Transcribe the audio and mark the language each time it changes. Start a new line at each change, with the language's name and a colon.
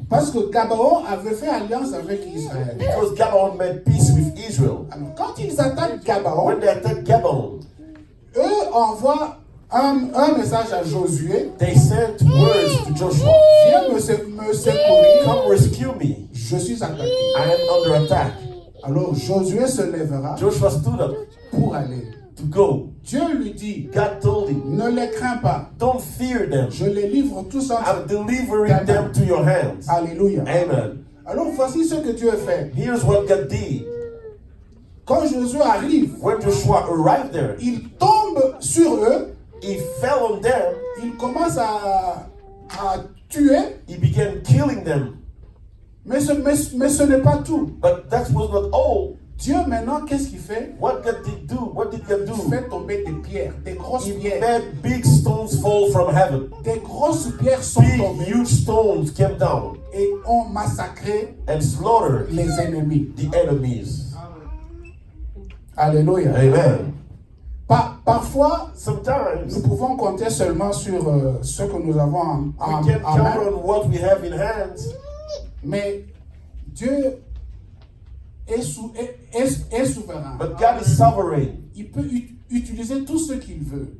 French: Parce que Gabaon avait fait alliance avec Israël.
English: Because Gabon made peace with Israel.
French: Alors, quand ils attaquent Gabaon,
English: When they attacked Gabon,
French: eux envoient un message à Josué.
English: they sent words to Joshua.
French: Viens me secourir.
English: Come rescue me.
French: Je suis attaqué.
English: I am under attack.
French: Alors Josué se lèvera
English: Joshua stood up
French: pour aller.
English: to go.
French: Dieu lui dit,
English: God told him,
French: ne les crains pas.
English: don't fear them.
French: Je les livre tous
English: I'm
French: ensemble.
English: delivering them to your hands.
French: Alléluia.
English: Amen.
French: Alors voici ce que Dieu fait.
English: Here's what God did.
French: quand Josué arrive,
English: when Joshua arrived there,
French: il tombe sur eux,
English: he fell on them,
French: il commence à tuer,
English: he began killing them.
French: mais ce n'est pas tout.
English: But that was not all.
French: Dieu maintenant, qu'est-ce qu'il fait?
English: What did he do? What did God
French: Il
English: do?
French: fait tomber des pierres, des grosses
English: He
French: pierres.
English: made big stones fall from heaven.
French: Des grosses pierres sont
English: Big,
French: tombées
English: huge stones came down
French: et ont massacré
English: and slaughtered
French: les ennemis.
English: the enemies.
French: Alléluia.
English: Amen.
French: Parfois,
English: Sometimes
French: nous pouvons compter seulement sur ce que nous avons en
English: we can count on what we have in hands,
French: Mais Dieu est souverain.
English: but God is sovereign.
French: Il peut utiliser tout ce qu'il veut.